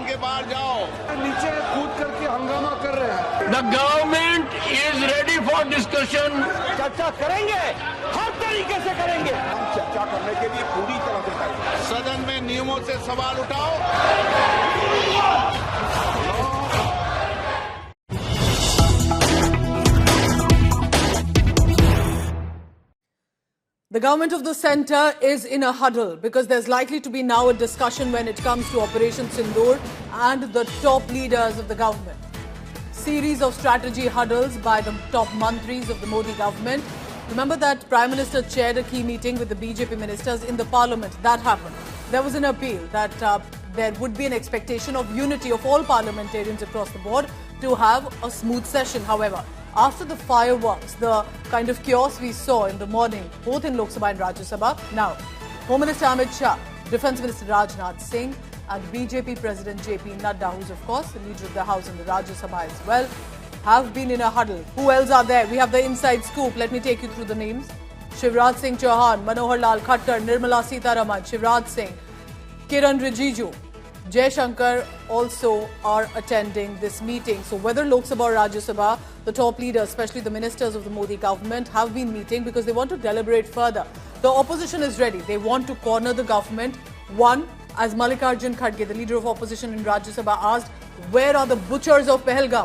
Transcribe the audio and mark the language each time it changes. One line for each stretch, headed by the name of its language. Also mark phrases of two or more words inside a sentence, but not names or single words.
Hindi: बाहर जाओ। नीचे कूद करके हंगामा कर रहे हैं।
English: The government is ready for discussion.
Hindi: चर्चा करेंगे, हर तरीके से करेंगे। हम चर्चा करने के लिए पूरी तरह से तैयार हैं। सदन में नियमों से सवाल उठाओ।
English: The government of the centre is in a huddle because there's likely to be now a discussion when it comes to Operation Sindoor and the top leaders of the government. Series of strategy huddles by the top mantris of the Modi government. Remember that Prime Minister chaired a key meeting with the BJP ministers in the parliament. That happened. There was an appeal that there would be an expectation of unity of all parliamentarians across the board to have a smooth session. However, after the fireworks, the kind of chaos we saw in the morning, both in Lok Sabha and Rajya Sabha, now Home Minister Amit Shah, Defence Minister Rajnath Singh and BJP President JP Nadda, who's of course the leader of the House in the Rajya Sabha as well, have been in a huddle. Who else are there? We have the inside scoop. Let me take you through the names. Shivraj Singh Chauhan, Manohar Lal Khattar, Nirmala Sitharaman, Shivraj Singh, Kiran Rijiju, Jai Shankar also are attending this meeting. So whether Lok Sabha or Rajya Sabha, the top leaders, especially the ministers of the Modi government, have been meeting because they want to deliberate further. The opposition is ready. They want to corner the government. One, as Mallikarjun Kharge, the leader of opposition in Rajya Sabha, asked, where are the butchers of Pahalgam?